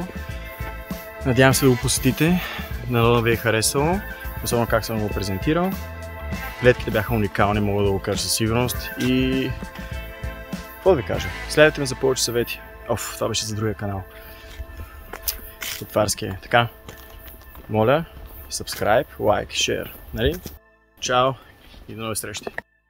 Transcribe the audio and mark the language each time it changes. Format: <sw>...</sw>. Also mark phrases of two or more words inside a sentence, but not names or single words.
<bg>Надявам се да го посетите, надолу ви е харесало, особено как съм го презентирал. Гледките бяха уникални, мога да го кажа със сигурност и... какво да ви кажа? Следвайте ме за повече съвети. Това беше за другия канал. Готварския. Така, моля,</bg> <en>subscribe, like, share.</en> <bg>Нали? Чао и до нови срещи!</bg>